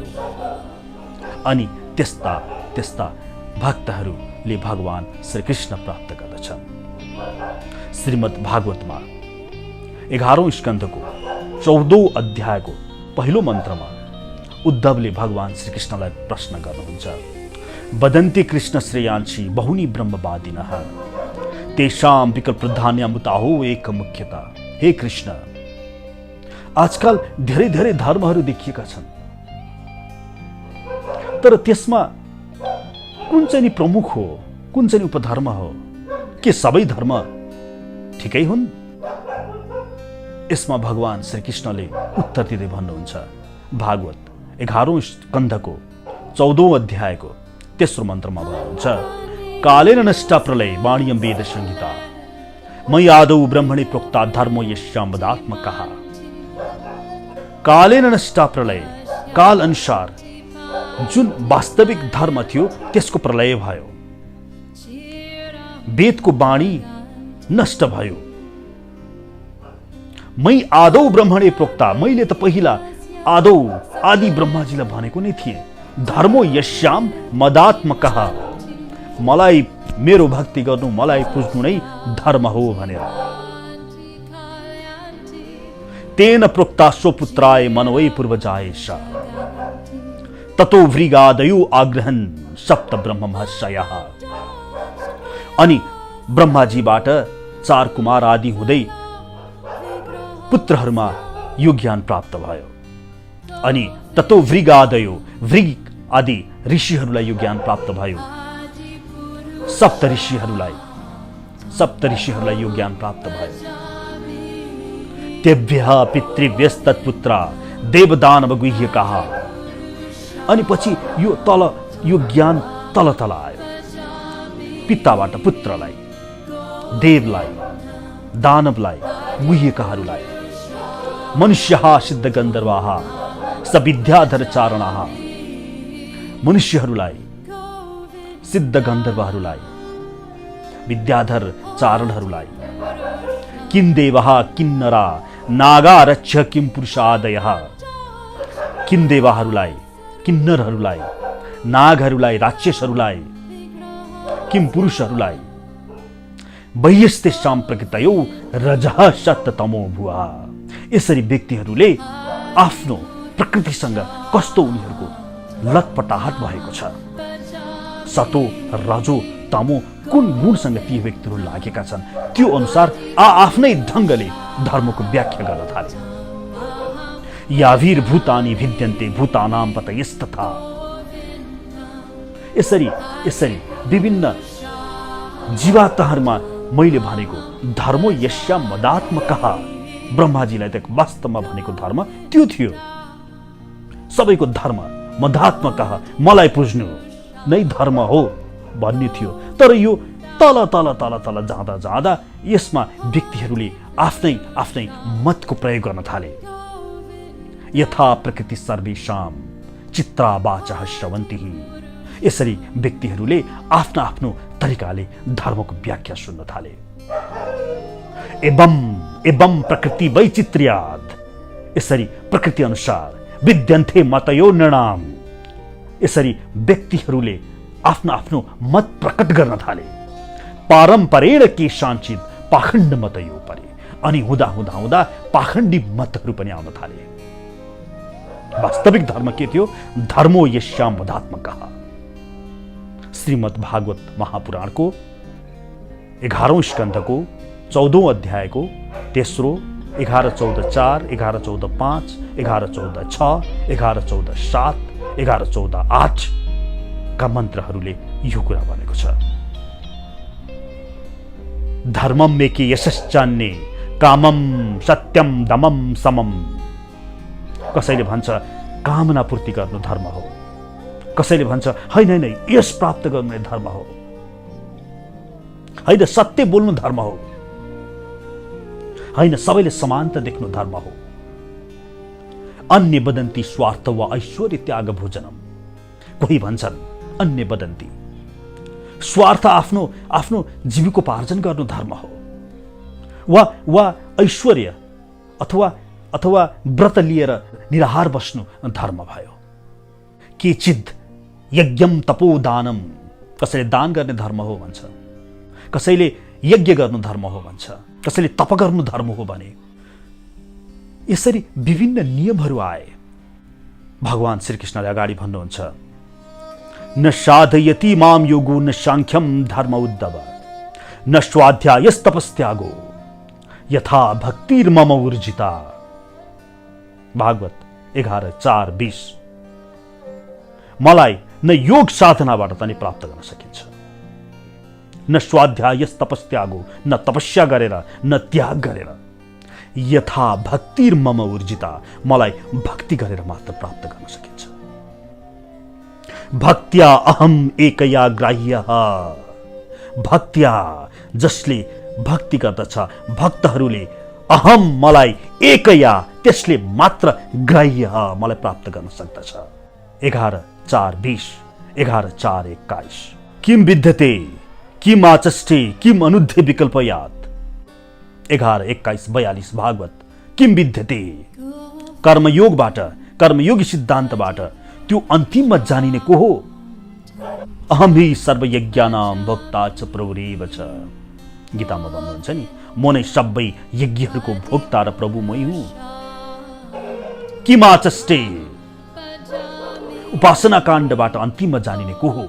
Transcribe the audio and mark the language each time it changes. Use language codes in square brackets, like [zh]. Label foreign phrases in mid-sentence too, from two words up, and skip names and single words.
[ne] अनि त्यस्ता भक्तहरूले भगवान श्रीकृष्ण प्राप्त गर्दछन्। श्रीमद् भागवतमा 11औं स्कन्धको 14औं अध्यायको पहिलो मन्त्रमा उद्धवले भगवान श्रीकृष्णलाई प्रश्न गर्नुहुन्छ, [sa] वदन्ति कृष्ण श्रेयांसी बहुनी ब्रह्मवादिनः तेषां विकल्पप्रधान्यामुताहो एक मुख्यता। [ne] हे कृष्ण, आजकल धेरै धर्महरू देखिएका छन्, तर त्यसमा कुन चाहिँ नि प्रमुख हो, कुन चाहिँ उपधर्म हो? के सबै धर्म ठिकै हुन्? यसमा भगवान श्रीकृष्णले उत्तर दिँदै भन्नुहुन्छ, भागवत 11औं स्कन्धको 14औं अध्यायको तेस्रो मन्त्रमा भन्नुहुन्छ, [sa] कालेन नष्टा प्रलय वाणीयं वेद संहिता मयि आदौ ब्रह्मणे प्रोक्ता धर्मो यस्यां वदात्मकः। कालेन नष्टा प्रलय, [ne] काल अनुसार जुन वास्तविक धर्म थियो त्यसको प्रलय भयो, वेदको वाणी नष्ट भयो। [sa] मै आदौ ब्रह्मणे प्रोक्ता, [ne] मैले त पहिला आदौ आदि ब्रह्माजीलाई भनेको नै थिएँ, [sa] धर्मो यस्याम मदात्मकः, [ne] मलाई मेरो भक्ति गर्नु, मलाई पुज्नु नै धर्म हो भनेर। [sa] तेन प्रोक्ता स्वपुत्राय मनवै पूर्वजाय स ततो भृगादयो आग्रहन् सप्त ब्रह्म महर्षयः। [ne] अनि ब्रह्माजीबाट 4 कुमार आदि हुँदै पुत्रहरूमा यो ज्ञान प्राप्त भयो। अनि [sa] ततो भृगादयो, [ne] भृग आदि ऋषिहरूलाई यो ज्ञान प्राप्त भयो। सप्त ऋषिहरूलाई यो ज्ञान प्राप्त भयो। [sa] तेभ्यः पितृभ्यस्तत्पुत्रा देवदानव गुह्यकाः। [ne] अनि पछि यो ज्ञान तल आयो, पिताबाट पुत्रलाई, देवलाई, दानवलाई, गुह्यकाहरूलाई। [sa] मनुष्यः सिद्ध गन्धर्वाः सविद्याधर चारणाः। [ne] मनुष्यहरूलाई, सिद्ध गन्धर्वहरूलाई, विद्याधर चारणहरूलाई। [sa] किन्देवः किन्नरा नागा रक्ष किम पुरुषादयः। [ne] किन्देवहरूलाई, किन्नरहरूलाई, नागहरूलाई, राक्षसहरूलाई, किम पुरुषहरूलाई। [sa] वैयस्तेषां प्रकृतयो रजः सत्तमो भुवः। [ne] यसरी व्यक्तिहरूले आफ्नो प्रकृतिसँग कस्तो उनीहरूको लटपटाहट भएको छ, सतो रजो तमो कुन गुणसँग ती व्यक्तिहरू लागेका छन्, त्यो अनुसार आफ्नै ढङ्गले धर्मको व्याख्या गर्न थाले। [sa] याभिर्भूतानि भिद्यन्ते भूतानां पतयस्तथा [ne] यसरी यसरी विभिन्न जीवात्माहरूमा मैले भनेको [sa] धर्म यस्या मदात्मकः, [ne] ब्रह्माजीलाई त वास्तवमा भनेको धर्म त्यो थियो। सबैको धर्म मदात्मकः, मलाई पुज्नु नै धर्म हो भन्ने थियो। तर यो तल तल तल तल जाँदा जाँदा यसमा व्यक्तिहरूले आफ्नै आफ्नै मतको प्रयोग गर्न थाले। [sa] यथा प्रकृति सर्वेषां चित्रा वाचः श्रवन्ति, [ne] यसरी व्यक्तिहरूले आफ्नो आफ्नो तरिकाले धर्मको व्याख्या सुन्न थाले। [sa] एवं एवं प्रकृति वैचित्र्यात्, [ne] यसरी प्रकृति अनुसार [sa] विद्यन्ते मतयो नृणाम, [ne] यसरी व्यक्तिहरूले आफ्नो आफ्नो मत प्रकट गर्न थाले। [sa] पारम्परेण केषाञ्चित् पाखण्ड मतयो परे, [ne] अनि हुँदा हुँदा हुँदा पाखण्डी मतहरू पनि आउन थाले। वास्तविक धर्म के थियो? [sa] धर्मो यस्यां मदात्मकः। [ne] श्रीमद् भागवत महापुराणको 11औं स्कन्धको 14औं अध्यायको तेस्रो 11:14:4, 11:14:5, 11:14:6, 11:14:7, 11:14:8 का मन्त्रहरूले यो कुरा भनेको छ। [sa] धर्मम मेके यशश्चान्ये कामम सत्यम दमम समम। [ne] कसैले भन्छ कामना पूर्ति गर्नु धर्म हो, कसैले भन्छ होइन होइन यश प्राप्त गर्नु धर्म हो, होइन सत्य बोल्नु धर्म हो, होइन सबैले समानता देख्नु धर्म हो। [sa] अन्य वदन्ति स्वार्थ वा ऐश्वर्य त्याग भोजनम। [ne] कोही भन्छन् [sa] अन्य वदन्ति स्वार्थ [ne] आफ्नो आफ्नो जीविकोपार्जन गर्नु धर्म हो, वा ऐश्वर्य अथवा व्रत लिएर निराहार बस्नु धर्म भयो। [sa] केचित् यज्ञम तपोदानम, [ne] कसैले दान गर्ने धर्म हो भन्छ, कसैले यज्ञ गर्नु धर्म हो भन्छ, कसैले तप गर्नु धर्म हो भने। यसरी विभिन्न नियमहरू आए। भगवान श्रीकृष्णले अगाडि भन्नुहुन्छ, [sa] न साधयति माम योगो न सांख्यम धर्म उद्धव न स्वाध्यायस्तपस्त्यागो यथा भक्तिर्मम ऊर्जिता। [ne] भागवत 11:4-20। मलाई न योग साधनाबाट पनि प्राप्त गर्न सकिन्छ, [sa] न स्वाध्यायस्तपस्त्यागो, [ne] न तपस्या गरेर न त्याग गरेर, [sa] यथा भक्तिर्मम ऊर्जिता, [ne] मलाई भक्ति गरेर मात्र प्राप्त गर्न सकिन्छ। [sa] भक्त्या अहम एकया ग्राह्यः, भक्त्या [ne] जसले भक्ति गर्दछ भक्तहरूले अहम मलाई एकया त्यसले मात्र ग्राह्य मलाई प्राप्त गर्न सक्दछ। 11:4-20, 11:4-21। [sa] किम विद्यते किम आचष्टे किम अनुद्धे विकल्पयात्। [ne] 11:21-42 भागवत। [sa] किम विद्यते, [ne] कर्मयोगबाट, कर्मयोगी सिद्धान्तबाट त्यो अन्तिममा जानिने को हो? [sa] अहम हि सर्वयज्ञानां भोक्ता च प्रभुरेव च। [ne] गीतामा भन्नुहुन्छ नि, म नै सबै यज्ञहरूको भोक्ता र प्रभु मै हुँ। किमाचष्टे, उपासना काण्डबाट अन्तिममा जानिने को हो?